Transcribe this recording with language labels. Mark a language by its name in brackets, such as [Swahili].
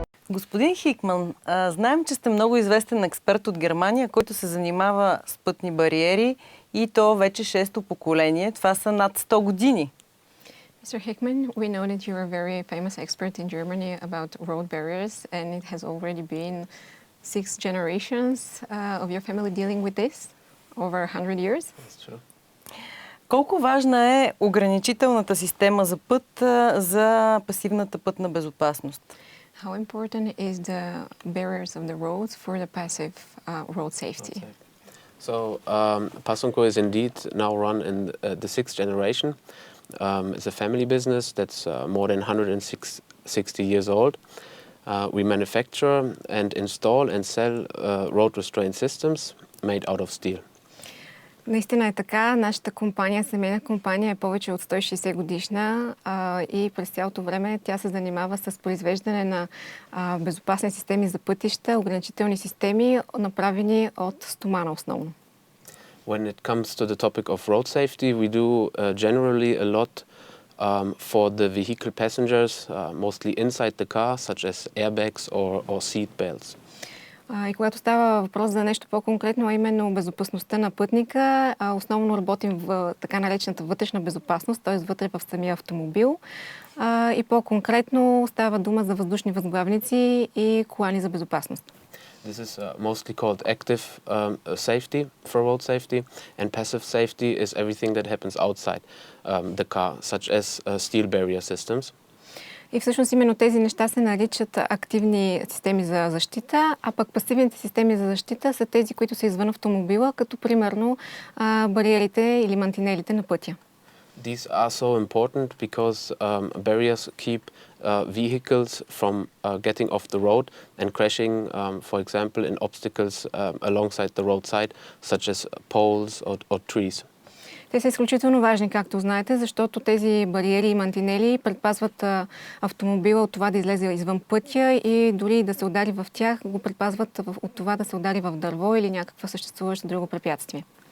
[Bulgarian] Господин Хийкман, знаем, че сте много известен експерт от Германия, който се занимава с пътни бариери и то вече шесто поколение. Това са над 100 години. [English] Mr. Hickman, we know that you're a very famous expert in Germany about road barriers, and it has already been 6 generations of your family dealing with this, over 100 years. That's true. [Bulgarian] Колко важна е ограничителната система за път за пасивната пътна безопасност? [English] How important is the barriers of the roads for the passive road safety? So, Passunko is indeed now run in the sixth generation. It's a family business that's more than 160 years old. We manufacture and install and sell road restraint systems made out of steel. [Bulgarian] Наистина е така. Нашата компания, семейна компания, е повече от 160 годишна и през цялото време тя се занимава с произвеждане на безопасни системи за пътища, ограничителни системи, направени от стомана основно. [English] When it comes to the topic of road safety, we do generally a lot for the vehicle passengers, mostly inside the car, such as airbags or seat belts. [Bulgarian] И когато става въпрос за нещо по-конкретно, а именно безопасността на пътника, основно работим в така наречената вътрешна безопасност, т.е. вътре в самия автомобил. И по-конкретно става дума за въздушни възглавници и колани за безопасност. [English] This is mostly called active safety for road safety, and passive safety is everything that happens outside the car, such as steel barrier systems. [Bulgarian] И всъщност именно тези неща се наричат активни системи за защита, а пък пасивните системи за защита са тези, които са извън автомобила, като примерно бариерите или мантинелите на пътя. [English] These are so important because barriers keep vehicles from getting off the road and crashing, for example, in obstacles alongside the roadside, such as poles or trees. [Bulgarian] Те са изключително важни, както знаете, защото тези бариери и мантинели предпазват автомобила от това да излезе извън пътя и дори да се удари в тях, го предпазват от това да се удари в дърво или някаква съществуваща друго препятствие.